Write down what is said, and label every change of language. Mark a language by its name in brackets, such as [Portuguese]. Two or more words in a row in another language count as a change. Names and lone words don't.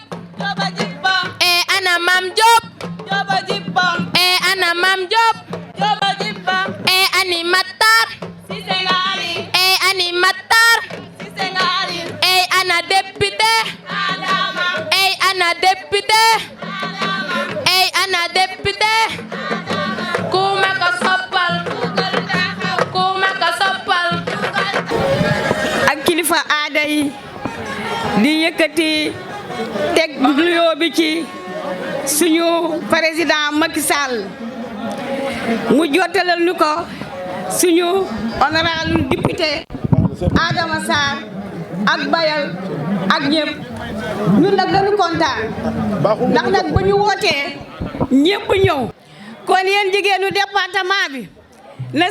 [Wolof] Joba jibba ana Mam Diop Joba jibba ana Mam Diop Joba jibba ani Matar Cissé Ngari ani Matar Cissé Ngari ana député Adama ana député Adama ana député ku ma ko soppal ku ma ko soppal ak kilifa aada yi di yëkkati teg nuyoo bi ci suñu président Macky Sall mu jottalal ñu ko suñu [French] honorable député [Wolof] Adama Sarr ak Bayal ak ñëpp ñun nag dañu kontaan ndax nag ba ñu wootee ñëpp ñëw kon yéen jigéenu département bi na